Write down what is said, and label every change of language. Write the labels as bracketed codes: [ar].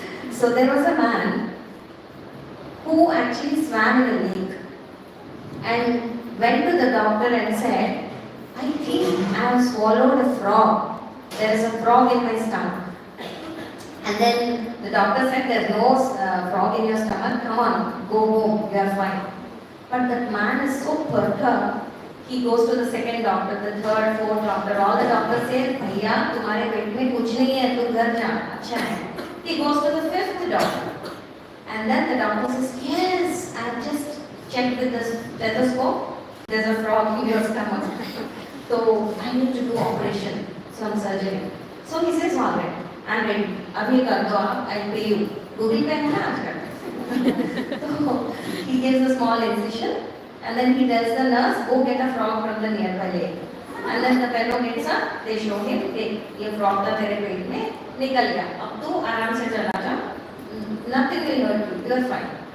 [en] So there was a man who actually swam in a lake and went to the doctor and said, I think I have swallowed a frog. There is a frog in my stomach. And then The doctor said there's no frog in your stomach, come on, go home, you are fine. But that man is so perturbed. He goes to the second doctor, the third, fourth doctor. [hi] All the doctors say, "भैया तुम्हारे पेट में कुछ नहीं है, तू घर जा, अच्छा है." [en] He goes to the fifth doctor, and then the doctor says, "Yes, I just checked with the stethoscope. There's a frog in your stomach, so I need to do operation, some surgery." So he says, "All right, I'm ready. [hi] अभी कर दो आप, [en] I'll pay you." [hi] Google पे है ना आजकल. [en] So he gives a small incision. And then he tells the nurse, go get a frog from the nearby lake. And then the fellow gets up, they show him, [hi] ये frog था तेरे पेट में, निकल गया. अब तू आराम से चला जा, [en] nothing will hurt you, you are fine.